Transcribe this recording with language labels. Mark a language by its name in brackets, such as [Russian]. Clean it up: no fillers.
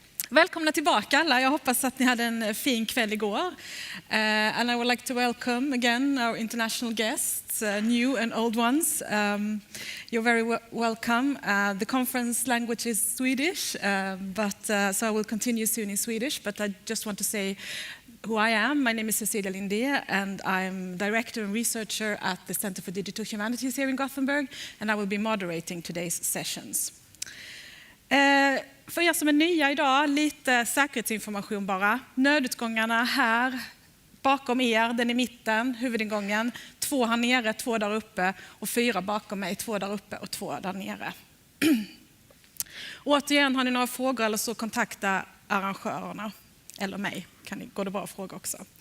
[Swedish] Välkomna tillbaka alla. Jag hoppas att ni hade en fin kväll igår. [English] And I would like to welcome again our international guests, new and old ones. You're very welcome. The conference language is Swedish, so I will continue soon in Swedish, but I just want to say who I am. My name is Cecilia Lindhé, and I'm director and researcher at the Center for Digital Humanities here in Gothenburg, and I will be moderating today's sessions. [Swedish] För er som är nya idag, lite säkerhetsinformation bara. Nödutgångarna här, bakom er, den i mitten, huvudingången. 2 här nere, 2 där uppe och 4 bakom mig, 2 där uppe och 2 där nere. Återigen, har ni några frågor eller så kontakta arrangörerna eller mig. Går det bra att fråga också.